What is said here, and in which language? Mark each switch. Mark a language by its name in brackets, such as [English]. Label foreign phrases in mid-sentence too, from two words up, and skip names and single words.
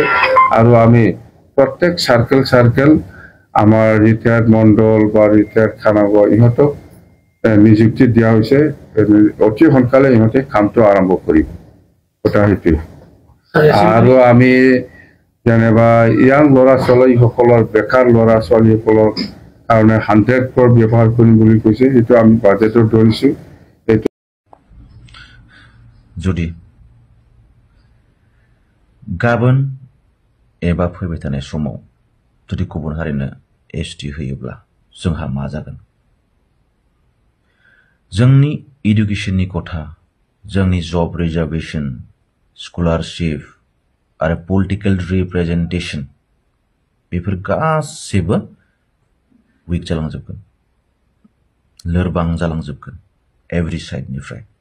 [Assamese] আৰু আমি প্ৰত্যেক চাৰ্কেল আমাৰ ৰিটায়াৰ্ড মণ্ডল বা ৰিটায়াৰ্ড খানাগড় ইহঁতক নিযুক্তি দিয়া হৈছে। অতি সোনকালে ইহঁতে কামটো আৰম্ভ কৰিব, কথা সেইটোৱে। আৰু আমি যেনিবা ইয়াং ল'ৰা ছোৱালীসকলৰ বেকাৰ ল'ৰা ছোৱালীসকলৰ কাৰণে 100 crore ব্যৱহাৰ কৰিম বুলি কৈছে, সেইটো আমি বাজেটত ধৰিছোঁ। [Bodo] जुदि गाबोन एबा फैबाय थानाय समाव जुदि गुबुन हारिनो एसटि होयोब्ला जोंहा मा जागोन? जोंनि इडुकेशननि खथा, जोंनि [English] job reservation, [Bodo] स्कलारशिप आरो [English] political representation [Bodo] बेफोर गासैबो उइक जालांजोबगोन, लोरबां जालांजोबगोन एभरि साइडनिफ्राय।